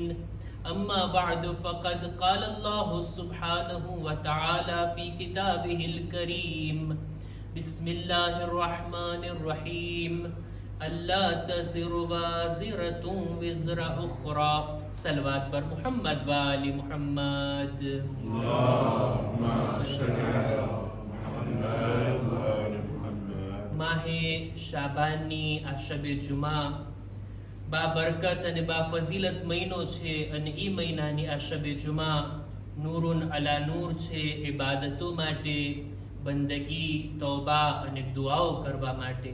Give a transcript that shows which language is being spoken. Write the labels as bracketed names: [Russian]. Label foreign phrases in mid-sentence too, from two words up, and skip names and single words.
[Arabic] أما بعد فقد قال الله سبحانه وتعالى في كتابه الكريم: بسم الله الرحمن الرحيم. ألا تزر وازرة وزر أخرى. [Persian] صلوات بر محمد وآل محمد. [Arabic] اللهم صل على محمد وآل محمد. [Gujarati] માહ શાબાનની આ શબે જુમા બા બરકત અને બા ફઝીલત મહિનો છે અને એ મહિનાની આ શબે જુમા [Arabic] نور على نور [Gujarati] છે. ઇબાદતો માટે, બંદગી, તૌબા અને દુઆઓ કરવા માટે.